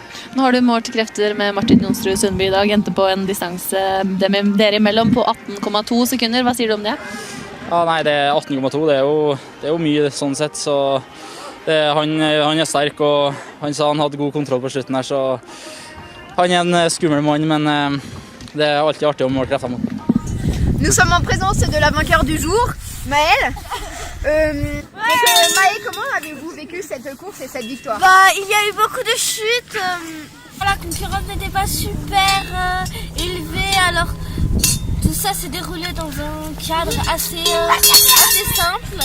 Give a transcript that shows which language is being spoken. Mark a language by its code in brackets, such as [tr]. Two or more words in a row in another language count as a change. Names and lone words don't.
[no] Nå har du målt krefter med Martin Jonsrud Sundby i dag, endte på en distanse dere imellom på 18,2 sekunder. Hva sier du om det? Ja, nei, det er 18,2. Det er jo mye sånn sett, så han er sterk, og han sa han hadde god kontroll på slutten her, så han er en skummel mann, men det er alltid artig å måle krefter mot. [fr] Nous sommes en présence de la vainqueur du jour, Maëlle. Maëlle, comment avez-vous vécu cette course et cette victoire? Il y a eu beaucoup de chutes. La concurrence n'était pas super élevée, alors tout ça s'est déroulé dans un cadre assez simple.